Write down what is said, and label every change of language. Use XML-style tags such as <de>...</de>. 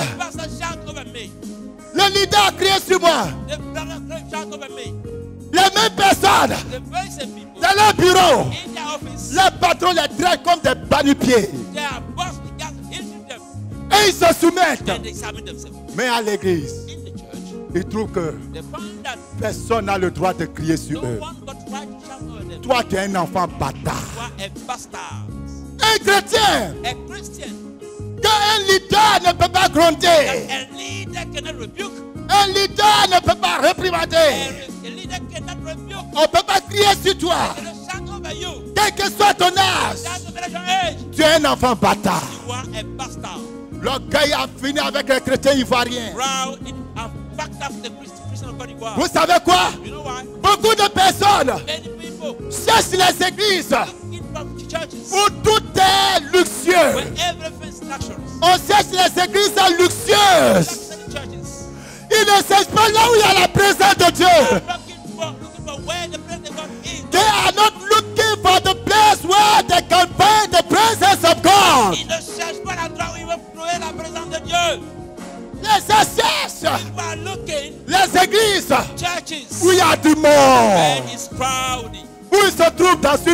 <en>the pastor shout over me.</en> <fr>Le leader a crié sur moi.</fr> <en>The brother shout over me.</en> <fr>Les mêmes personnes</fr> <en>The very same people</en> <fr>dans leur bureau.</fr> <en>in their office,</en> <fr>Les patrons les traitent comme des bannipieds.</fr> <en>their boss began to hit them</en> <fr>Et ils se soumettent.</fr> <en>and they submit themselves.</en> <fr>Mais à l'église,</fr> <en>In the church,</en> <fr>ils trouvent que</fr> <en>they found that</en> <fr>personne n'a le droit de crier sur</fr> <en>no</en> <fr>eux.</fr> <en>one got right to shout over them.</en> <fr>Toi, tu es un enfant</fr> <en>You</en> <fr>bâtard.</fr> <en>are a bastard.</en> <fr>Un chrétien,</fr> <en>A Christian.</en> <fr>quand un leader ne peut pas gronder,</fr> <en>A leader cannot rebuke.</en> <fr>un leader ne peut pas réprimander,</fr> <en>A leader cannot rebuke.</en> <fr>on ne peut pas crier sur toi.</fr> <en>Cannot shout Whatever you,</en> <fr>quel que soit ton âge,</fr> <en>that's the your age,</en> <fr>tu es un enfant bâtard.</fr> <en>you are a bastard.</en> <fr>L'orgueil a fini avec les chrétiens ivoiriens.</fr> <en>Proud, it have backed up the Christian of God Ivoire.</en> <fr>Vous savez quoi?</fr> <en>You know why?</en> <fr>Beaucoup de personnes</fr> <en>Many people</en> <fr>cherchent les églises</fr> <en>looking for churches</en> <fr>où tout est luxueux.</fr> <en>where everything's luxurious.</en> <fr>On cherche les églises luxueuses.</fr> <en>Luxury churches.</en> <fr>Ils ne cherchent pas là où il y a la présence de Dieu.</fr> <en>Looking for where the presence of God is. They are not looking for the place where they can find the presence of God.</en> <fr>Ils ne cherchent pas l'endroit où ils vont trouver la présence de Dieu. Les cherchent</fr> <en>People are looking</en> <fr>les églises</fr> <en>churches</en> <fr>où il y a du</fr> <en>where</en> <fr>monde,</fr> <en>it's crowded.</en> <fr>où ils se trouvent dans une</fr>